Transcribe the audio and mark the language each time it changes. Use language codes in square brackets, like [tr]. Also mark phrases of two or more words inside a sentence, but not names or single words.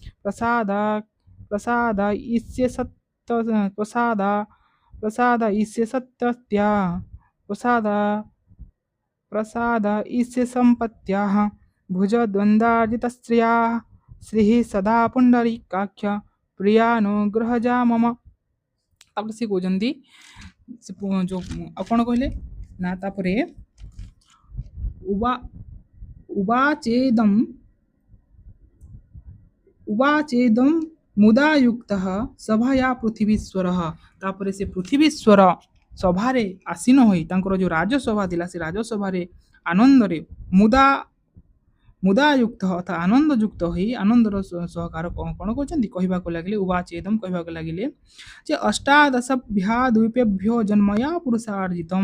[sa] प्रसादयिष्ये संपत्त्याः भुजद्वन्द्वार्जितश्रिया श्रीः सदा पुण्डरीकाक्ष प्रियानुग्रहजा मम। [or] ତାପରେ ସେ କହୁଛନ୍ତି ଯେଉଁ ଆଉ କ'ଣ କହିଲେ ନା ତାପରେ [sa] उवाचेदं मुदायुक्तः सभाया पृथिवीश्वरः। [or] ତାପରେ ସେ ପୃଥିବୀଶ୍ୱର ସଭାରେ ଆସୀନ ହୋଇ ତାଙ୍କର ଯେଉଁ ରାଜସଭା ଥିଲା ସେ ରାଜସଭାରେ ଆନନ୍ଦରେ ମୁଦାୟୁକ୍ତ ଅର୍ଥାତ୍ ଆନନ୍ଦଯୁକ୍ତ ହୋଇ ଆନନ୍ଦର ସହକାର କ'ଣ କରୁଛନ୍ତି କହିବାକୁ ଲାଗିଲେ। ଉବାଚେଦମ୍ କହିବାକୁ ଲାଗିଲେ ଯେ [sa] ଅଷ୍ଟାଦଶଭ୍ୟଦୂପେଭ୍ୟୋ ଜନ୍ମୟା ପୁରୁଷାର୍ଜିତମ୍।